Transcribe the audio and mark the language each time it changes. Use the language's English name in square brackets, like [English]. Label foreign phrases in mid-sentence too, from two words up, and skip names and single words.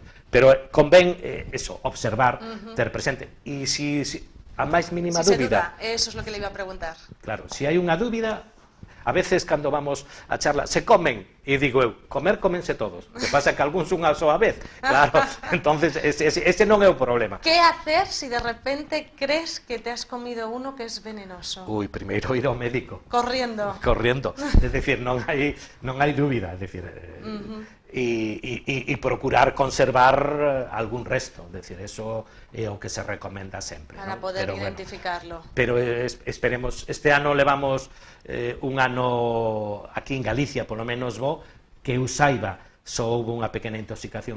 [Galician] Pero convén eso, observar, ter presente. E si a máis mínima dúbida... [Spanish] Eso es lo que le iba a preguntar. [Galician] Claro, si hai unha dúbida... A veces, cando vamos a charla, [Spanish] se comen, [Galician] e digo eu, comense todos. O que pasa é que algúns unha soa vez. Claro, entonces ese non é o problema. [Spanish] Que hacer si de repente crees que te has comido uno que es venenoso? [Galician] Primeiro ir ao médico. [Spanish] Corriendo. [Galician] É dicir, non hai dúbida, é dicir... E procurar conservar algún resto, é dicir, eso é o que se recomenda sempre. [Spanish] Para poder identificarlo. [Galician] Pero esperemos, este ano levamos un ano aquí en Galicia, polo menos que eu saiba, só houve unha pequena intoxicación